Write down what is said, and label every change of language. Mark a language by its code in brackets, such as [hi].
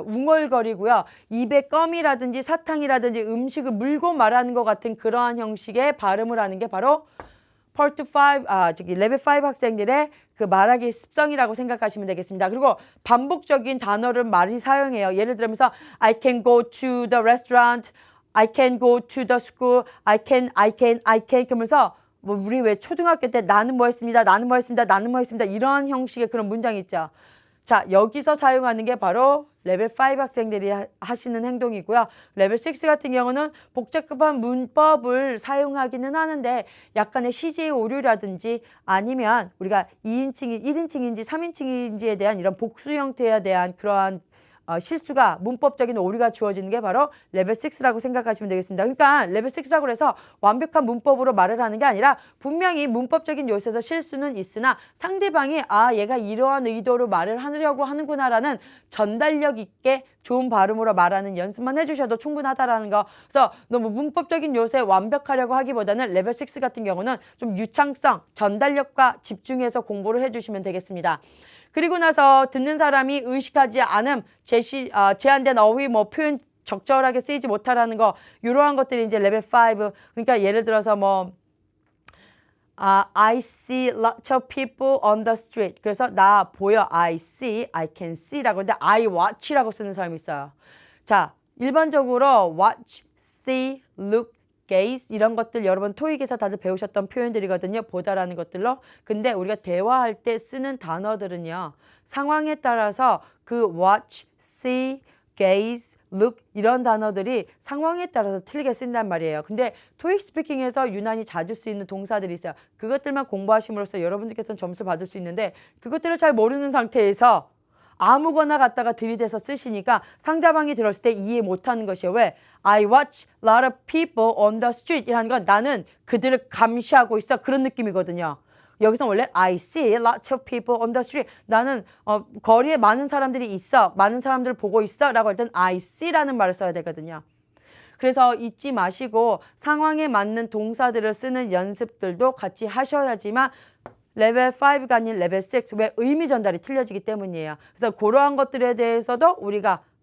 [ko] 웅얼거리고요. 입에 껌이라든지 사탕이라든지 음식을 물고 말하는 것 같은 그러한 형식의 발음을 하는 게 바로 파트 5, 레벨 5 학생들의 그 말하기 습성이라고 생각하시면 되겠습니다. 그리고 반복적인 단어를 많이 사용해요. [en] 예를 들면서 I can go to the restaurant, I can go to the school, I can [ko] 그러면서 뭐 우리 왜 초등학교 때 나는 뭐 했습니다. 나는 뭐 했습니다. 나는 뭐 했습니다. 이런 형식의 그런 문장이 있죠. 자, 여기서 사용하는 게 바로 레벨 5 학생들이 하시는 행동이고요. 레벨 6 같은 경우는 복잡한 문법을 사용하기는 하는데 약간의 CJ 오류라든지 아니면 우리가 2인칭이 1인칭인지 3인칭인지에 대한 이런 복수 형태에 대한 그러한 실수가 문법적인 오류가 주어지는 게 바로 레벨 6라고 생각하시면 되겠습니다. 그러니까 레벨 6라고 해서 완벽한 문법으로 말을 하는 게 아니라 분명히 문법적인 요소에서 실수는 있으나 상대방이 얘가 이러한 의도로 말을 하려고 하는구나라는 전달력 있게 좋은 발음으로 말하는 연습만 해주셔도 충분하다라는 거. 그래서 너무 문법적인 요소에 완벽하려고 하기보다는 레벨 6 같은 경우는 좀 유창성, 전달력과 집중해서 공부를 해주시면 되겠습니다. 그리고 나서 듣는 사람이 의식하지 않음, 제한된 어휘, 표현 적절하게 쓰이지 못하라는 거, 이러한 것들이 이제 레벨 5. 그러니까 예를 들어서 [en] I see lots of people on the street. [ko] 그래서 나 보여, [en] I see, I can see [ko] 라고 하는데 [en] I watch [ko] 라고 쓰는 사람이 있어요. 자, 일반적으로 watch, see, look, gaze 이런 것들 여러분 토익에서 다들 배우셨던 표현들이거든요. 보다라는 것들로. 근데 우리가 대화할 때 쓰는 단어들은요. 상황에 따라서 그 watch, see, gaze, look 이런 단어들이 상황에 따라서 틀리게 쓴단 말이에요. 근데 토익 스피킹에서 유난히 자주 쓰이는 동사들이 있어요. 그것들만 공부하심으로써 여러분들께서는 점수 받을 수 있는데 그것들을 잘 모르는 상태에서 아무거나 갖다가 들이대서 쓰시니까 상대방이 들었을 때 이해 못하는 것이에요. 왜? [en] I watch a lot of people on the street [ko] 이라는 건 나는 그들을 감시하고 있어. 그런 느낌이거든요. 여기서 원래 [en] I see lots of people on the street. [ko] 나는 거리에 많은 사람들이 있어. 많은 사람들을 보고 있어. 라고 할 땐 I see라는 말을 써야 되거든요. 그래서 잊지 마시고 상황에 맞는 동사들을 쓰는 연습들도 같이 하셔야지만 레벨 5가 아닌 레벨 6, 왜 의미 전달이 틀려지기 때문이에요. 그래서 그러한 것들에 대해서도 우리가